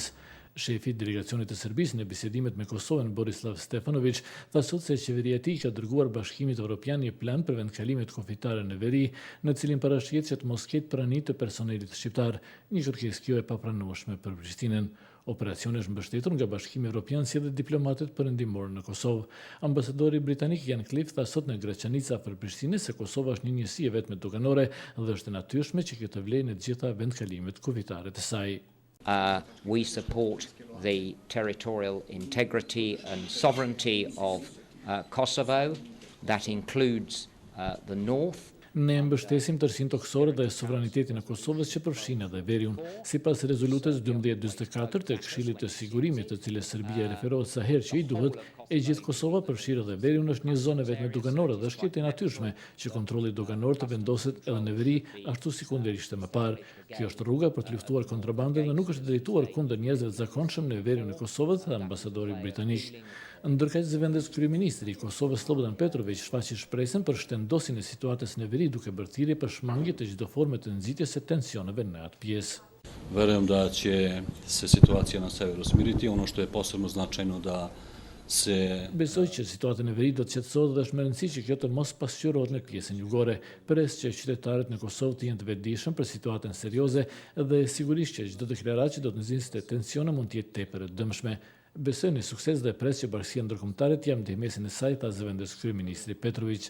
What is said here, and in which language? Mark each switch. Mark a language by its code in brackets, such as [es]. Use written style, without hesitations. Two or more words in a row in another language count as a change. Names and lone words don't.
[sq] Shefi i delegacionit të Serbisë në bisedimet me Kosovën, Borislav Stefanović, tha sot se qeveria e tij ka dërguar Bashkimit Evropian një plan për vendkalimet kufitare në veri, në cilin parashqiet që të mos ketë prani të personelit shqiptar, një kërkesë kjo e papranueshme për Prishtinën. Operacioni është mbështetur nga Bashkimi Evropian si dhe diplomatët perëndimor në Kosovë. Ambasadori britanik Ian Cliff tha sot në Graçanica afër Prishtinës se Kosova është një njësi e vetme doganore dhe është e natyrshme që kjo të vlejë në të gjitha vendkalimet kufitare të saj. [en] We support the territorial integrity and sovereignty of Kosovo. That includes the north. [sq] Ne mbështesim tërësinë toksore dhe sovranitetin e Kosovës që përfshin edhe veriun. Sipas rezolutës 1244 të Këshillit të Sigurimit, të cilës Serbia referohet sa herë që i duhet, e gjithë Kosova përfshirë edhe veriun është një zonë vetme doganore dhe është e natyrshme që kontrolli doganor të vendoset edhe në veri ashtu si kundërishte më parë. Kjo është rruga për të luftuar kontrabandën dhe nuk është drejtuar kundër njerëzve të zakonshëm në veriun e Kosovës, tha ambasadori britanik. Ndërkaq zëvendës kryeministri i Kosovës Slobodan Petrović shfaqi shpresën për shtendosjen e situatës në veri duke bërë thirrje për shmangje të çdo forme të nxitjes së tensioneve në atë pjesë. [sr] Verujem da će se situacija na severu smiriti, ono što je posebno značajno da se... [sq] Besoj që situata në veri do të qetësohet dhe është më rëndësi që kjo të mos pasqyrohet në pjesën jugore, pres që qytetarët në Kosovë të jenë të vetëdijshëm për situatën serioze dhe sigurisht që çdo deklaratë që do të nxjisë tensione mund të jetë tepër e dëmshme. Besoj në sukses dhe pres që Bashkia Ndërkombëtare të japë ndihmësin e saj, tha zëvendës kryeministri Petrović.